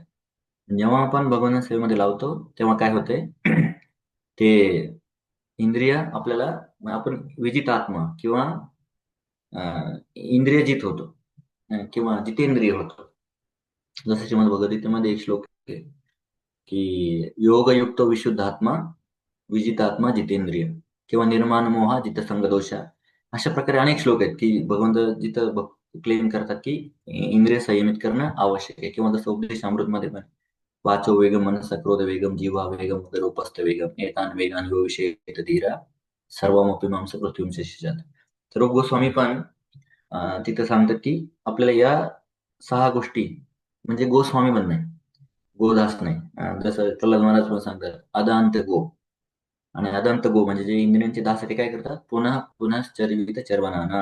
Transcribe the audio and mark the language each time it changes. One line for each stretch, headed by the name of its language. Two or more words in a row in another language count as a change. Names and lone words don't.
Marathi: जेव्हा आपण भगवान सेवेमध्ये लावतो तेव्हा काय होते ते इंद्रिय आपल्याला, आपण विजित आत्मा किंवा इंद्रियजित होतो किंवा जितेंद्रिय होतो. जसं श्रीमद भगवद्गीतेमध्ये एक श्लोक आहे की
Sanskrit: योगयुक्त विशुद्धात्मा विजितात्मा जितेंद्रिय किंवा निर्माण मोहा जितसंग दोषा.
Marathi: अशा प्रकारे अनेक श्लोक आहेत की भगवंत जिथं क्लेम करतात की इंद्रिय संयमित करणं आवश्यक आहे. किंवा जसं उपदेश अमृतमध्ये पण
Sanskrit: वाचो वेगम मनसा क्रोध वेगम जीवा वेगम उदरोपस्थ वेगम एतान वेगान यो विषयेत धीरा सर्वमपि मांस पृथ्वींचे शिजात.
Marathi: तर गोस्वामी पण तिथं सांगतात की आपल्याला या 6 गोष्टी म्हणजे गोस्वामी बनणे, गोदास नाही. जसं प्रल्हाद महाराज पण सांगतात
Sanskrit: अदांत गो.
Marathi: आणि
Sanskrit: अदांत गो
Marathi: म्हणजे जे इंद्रियांचे दास आहे ते काय करतात, पुन्हा पुन्हा
Sanskrit: चरवित चरवणाना.